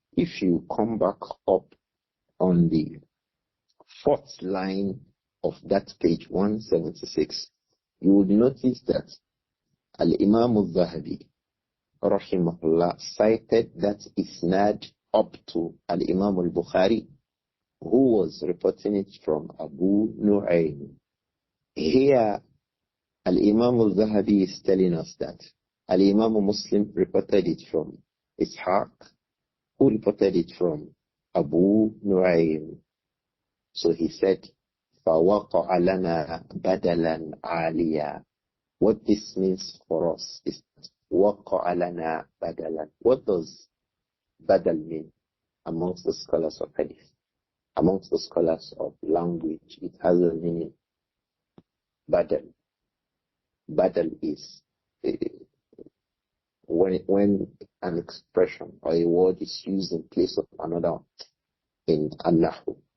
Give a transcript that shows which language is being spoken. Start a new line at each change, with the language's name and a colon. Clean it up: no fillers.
English: If you come back up on the fourth line of that page 176, you would notice that Al-Imam Adh-Dhahabi rahimahullah cited that isnad up to Al-Imam al-Bukhari, who was reporting it from Abu Nu'aym. Here, Al-Imam Adh-Dhahabi is telling us that Al-Imam Muslim reported it from Ishaq, who reported it from Abu Nu'aym. So he said,
Arabic: فَوَقَعَ لَنَا بَدَلًا عَالِيًا.
English: What this means for us is
Arabic: وَقَعَ لَنَا بَدَلًا.
English: What does badal mean amongst the scholars of hadith? Amongst the scholars of language, it has a meaning. Badal. Badal is when an expression or a word is used in place of another in An-Nahu.